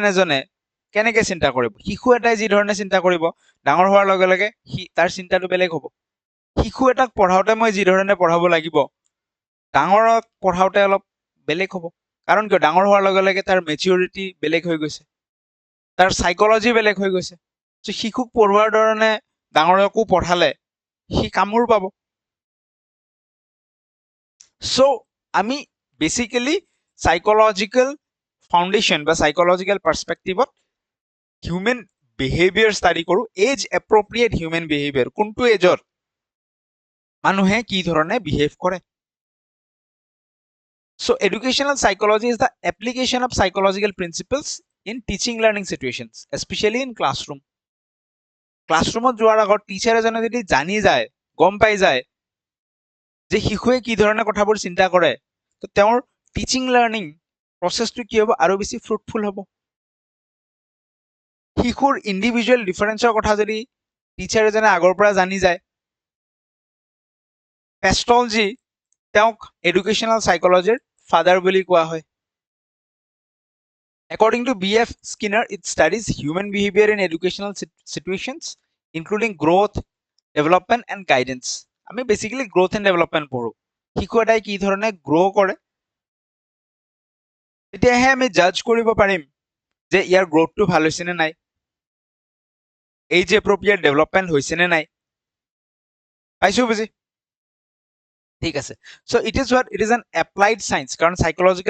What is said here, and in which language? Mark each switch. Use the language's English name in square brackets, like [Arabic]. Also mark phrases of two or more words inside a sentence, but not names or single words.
[Assamese] এজনে কেনেকৈ চিন্তা কৰিব শিশু এটাই যি ধৰণে চিন্তা কৰিব ডাঙৰ হোৱাৰ লগে লগে তাৰ চিন্তাটো বেলেগ হ'ব শিশু এটাক পঢ়াওঁতে মই যি ধৰণে পঢ়াব লাগিব ডাঙৰক পঢ়াওঁতে অলপ বেলেগ হ'ব কাৰণ কিয় ডাঙৰ হোৱাৰ লগে লগে তাৰ মেচিউৰিটি বেলেগ হৈ গৈছে তাৰ সাইকোলজি বেলেগ হৈ গৈছে চ' শিশুক পঢ়োৱাৰ ধৰণে ডাঙৰকো পঢ়ালে সি কামোৰ পাব চ' আমি বেসিক্যালি [English] psychological foundation [Assamese] বা [English] psychological perspective human behaviour study [Assamese] কৰোঁ [English] age appropriate human behaviour [Assamese] কোনটো এজত মানুহে কি ধৰণে বিহেভ কৰে [English] So educational psychology is the application of psychological principles in teaching learning situations, especially in classroom. [Assamese] ক্লাছৰুমত যোৱাৰ আগত টিচাৰ এজনে যদি জানি যায় গম পাই যায় যে শিশুৱে কি ধৰণে কথাবোৰ চিন্তা কৰে তো তেওঁৰ [English] teaching learning process [Assamese] কি হ'ব আৰু বেছি ফ্ৰুটফুল হ'ব শিশুৰ [English] individual difference [Assamese] কথা যদি টিচাৰ এজনে আগৰ পৰা জানি যায় পেষ্টলজি তেওঁক [English] educational psychology father [Assamese] বুলি কোৱা হয় [English] According to B.F. Skinner, it studies human behavior in educational situations, including growth, development, and guidance. [Assamese] আমি [English] basically growth and development [Assamese] পঢ়ো শিশু এটাই কি ধৰণে গ্ৰ' কৰে তেতিয়াহে আমি জাজ কৰিব পাৰিম যে ইয়াৰ গ্ৰ'থটো ভাল হৈছে নে নাই [English] age appropriate development [Assamese] হৈছে নে নাই পাইছো বুজি ঠিক আছে [English] so it is an applied science [Assamese] কাৰণ সাইকোলজিকেল